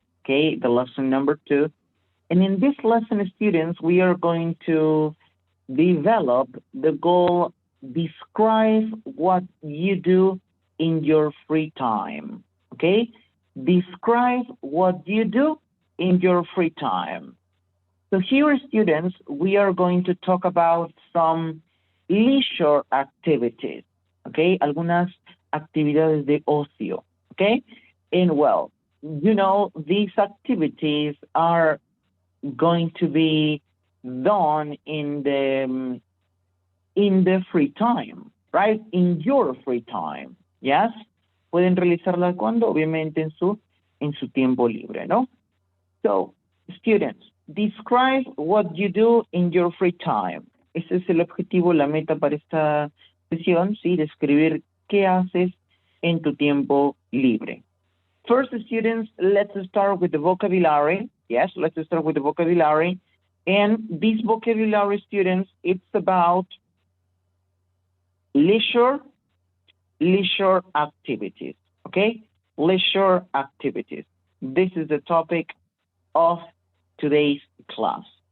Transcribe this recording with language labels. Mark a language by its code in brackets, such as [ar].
[en] Okay, the lesson number 2. And in this lesson, students, we are going to develop the goal, describe what you do in your free time. Okay? Describe what you do in your free time. So here, students, we are going to talk about some leisure activities. Okay? [es] Algunas actividades de ocio. [en] Okay? And well, these activities are going to be done in the free time, right? In your free time, yes? [es] Pueden realizarla cuando, obviamente en su tiempo libre, ¿no? [en] So, students, describe what you do in your free time. [es] Ese es el objetivo, la meta para esta sesión, ¿sí? Describir qué haces en tu tiempo libre. [en] First, students, let's start with the vocabulary. Yes, let's start with the vocabulary. And this vocabulary, students, it's about leisure activities, okay? Leisure activities. This is the topic of today's class.